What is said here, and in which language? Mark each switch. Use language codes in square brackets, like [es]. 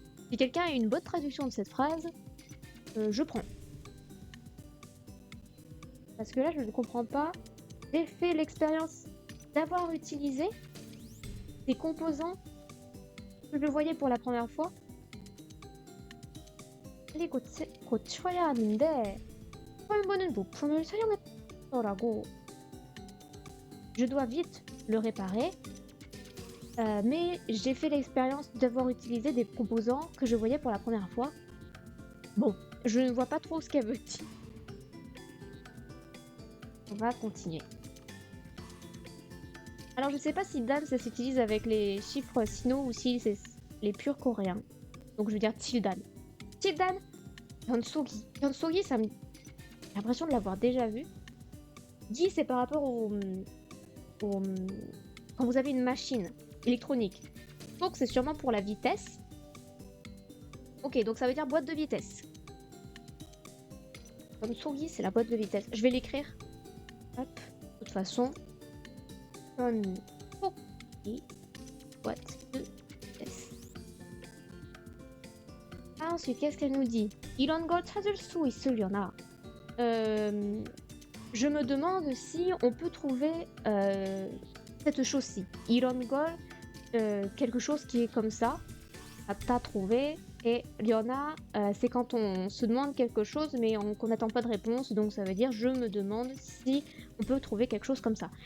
[fr] Si quelqu'un a une bonne traduction de cette phrase, je prends. Parce que là, je ne comprends pas. J'ai fait l'expérience d'avoir utilisé des composants que je voyais pour la première fois. [ko] 빨리 고쳐야 하는데 처음 보는 부품을 사용했더라고. [fr] Je dois vite le réparer. Mais j'ai fait l'expérience d'avoir utilisé des composants que je voyais pour la première fois. Bon, je ne vois pas trop ce qu'elle veut dire. On va continuer. Alors je sais pas si Dan ça s'utilise avec les chiffres sino ou si c'est les purs coréens. Donc je veux dire Tildan. Tildan Hyunsogi. Hyunsogi, ça me... J'ai l'impression de l'avoir déjà vu. Gi c'est par rapport au... Quand vous avez une machine électronique. Donc c'est sûrement pour la vitesse. Ok, donc ça veut dire boîte de vitesse. Hyunsogi c'est la boîte de vitesse. Je vais l'écrire. Hop, de toute façon. Hyunsogi, boîte de vitesse. Ah, ensuite, qu'est-ce qu'elle nous dit? [ko] 이런 걸 찾을 수 있으려나? [fr] Je me demande si on peut trouver cette chose-ci. [ko] 이런 걸, [fr] quelque chose qui est comme ça. T'as trouvé. Et Liona, c'est quand on se demande quelque chose mais qu'on n'attend pas de réponse. Donc ça veut dire je me demande si on peut trouver quelque chose comme ça.